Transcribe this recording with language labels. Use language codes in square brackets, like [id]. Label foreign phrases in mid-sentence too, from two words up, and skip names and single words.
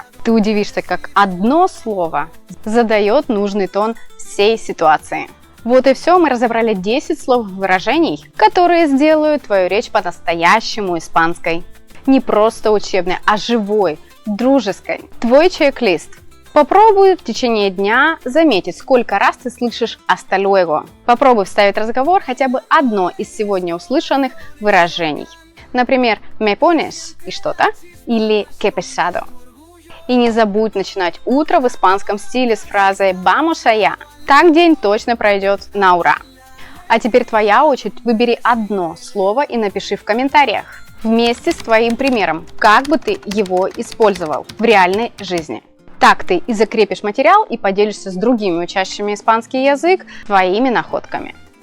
[ru] Ты удивишься, как одно слово задает нужный тон всей ситуации. Вот и все, мы разобрали 10 слов и выражений, которые сделают твою речь по-настоящему испанской. Не просто учебной, а живой, дружеской. Твой чек-лист. Попробуй в течение дня заметить, сколько раз ты слышишь [es] «hasta luego». [ru] Попробуй вставить в разговор хотя бы одно из сегодня услышанных выражений. Например, [es] «me pones» [ru] и что-то, или [es] «que pesado». [ru] И не забудь начинать утро в испанском стиле с фразой [es] «vamos allá». [ru] Так день точно пройдет на ура. А теперь твоя очередь. Выбери одно слово и напиши в комментариях вместе с твоим примером, как бы ты его использовал в реальной жизни. Так ты и закрепишь материал и поделишься с другими учащими испанский язык твоими находками.